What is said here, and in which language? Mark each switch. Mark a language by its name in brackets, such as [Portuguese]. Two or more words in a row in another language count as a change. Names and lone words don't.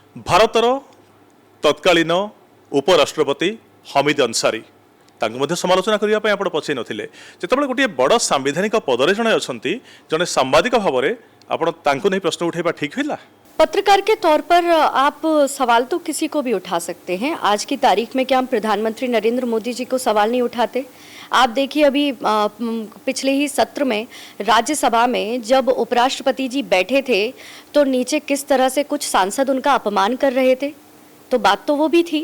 [Odia] ଭାରତର ତତ୍କାଳୀନ ଉପରାଷ୍ଟ୍ରପତି ହମିଦ ଅନସାରୀ ତାଙ୍କୁ ମଧ୍ୟ ସମାଲୋଚନା କରିବା ପାଇଁ ଆପଣ ପଛେଇ ନଥିଲେ। ଯେତେବେଳେ ଗୋଟିଏ ବଡ଼ ସାମ୍ବିଧାନିକ ପଦରେ ଜଣେ ଅଛନ୍ତି, ଜଣେ ସାମ୍ବାଦିକ ଭାବରେ ଆପଣ ତାଙ୍କୁ ନେଇ ପ୍ରଶ୍ନ ଉଠାଇବା ଠିକ୍ ହେଲା? [Hindi] पत्रकार के तौर पर आप सवाल तो किसी को भी उठा सकते हैं। आज की तारीख में क्या हम प्रधानमंत्री नरेंद्र मोदी जी को सवाल नहीं उठाते? आप देखिए अभी पिछले ही सत्र में राज्यसभा में जब उपराष्ट्रपति जी बैठे थे तो नीचे किस तरह से कुछ सांसद उनका अपमान कर रहे थे, तो बात तो वो भी थी।